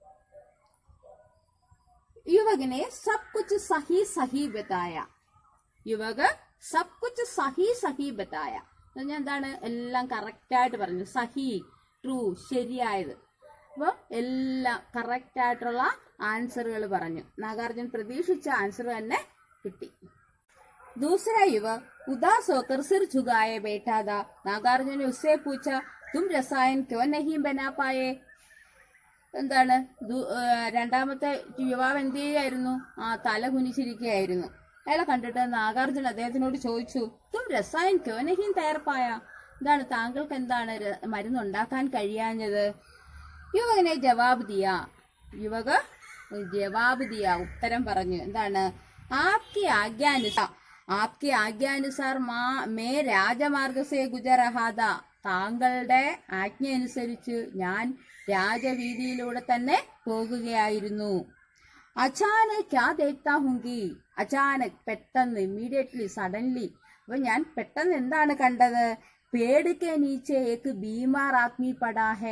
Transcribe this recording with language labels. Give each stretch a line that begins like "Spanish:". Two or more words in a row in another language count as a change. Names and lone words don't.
Hindi: युवक ने सब कुछ सही सही बताया. युवक सब कुछ सही सही बताया.
Malayalam: ഞാൻ എന്താണ്? എല്ലാം കറക്റ്റായിട്ട് പറഞ്ഞു. സഹി, ട്രൂ, ശരിയായത്. അപ്പോൾ എല്ലാം കറക്റ്റായിട്ടുള്ള ആൻസറുകൾ പറഞ്ഞു. നാഗാർജുൻ പ്രതീക്ഷിച്ച ആൻസർ തന്നെ കിട്ടി.
Hindi: दूसरा युवक उदास होकर सिर झुकाए बैठा था. नागार्जुन ने उससे पूछा, तुम रसायन क्यों नहीं बना पाए?
Malayalam: എന്താണ്? രണ്ടാമത്തെ യുവാവ് എന്ത് ചെയ്യായിരുന്നു? തല കുനിച്ചിരിക്കുകയായിരുന്നു. അയാളെ കണ്ടിട്ട് നാഗാർജുൻ അദ്ദേഹത്തിനോട് ചോദിച്ചു,
Hindi: तुम रसायन क्यों नहीं तैयार पाया.
Malayalam: എന്താണ്, താങ്കൾക്ക് എന്താണ് മരുന്നുണ്ടാക്കാൻ കഴിയാഞ്ഞത്?
Hindi: युवक ने जवाब दिया. युवक जवाब दिया,
Malayalam: ഉത്തരം പറഞ്ഞു. എന്താണ്?
Hindi: आपकी आज्ञानुसार मैं राजमार्ग से गुजर रहा था.
Malayalam: താങ്കളുടെ ആജ്ഞ അനുസരിച്ച് ഞാൻ രാജവീതിയിലൂടെ തന്നെ പോകുകയായിരുന്നു.
Hindi: अचानक क्या देखता हूंगी.
Malayalam: അചാനക്, പെട്ടെന്ന്,
English: immediately, suddenly.
Malayalam: അപ്പൊ ഞാൻ പെട്ടെന്ന് എന്താണ് കണ്ടത്?
Hindi: पेड़ के नीचे एक बीमार आदमी पड़ा है.